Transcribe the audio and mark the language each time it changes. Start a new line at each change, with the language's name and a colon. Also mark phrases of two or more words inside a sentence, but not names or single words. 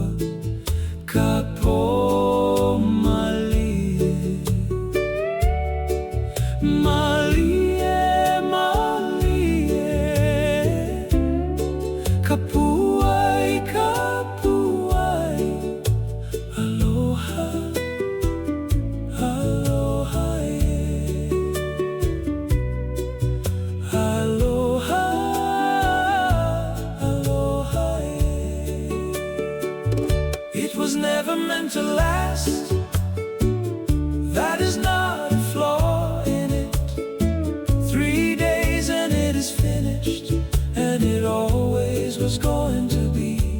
Hawaiian: Kapo malie, malie, kapuai, kapuai. Aloha, aloha, aloha, aloha.
English: It was never meant to last. That is not a flaw in it. 3 days and it is finished, and it always was going to be.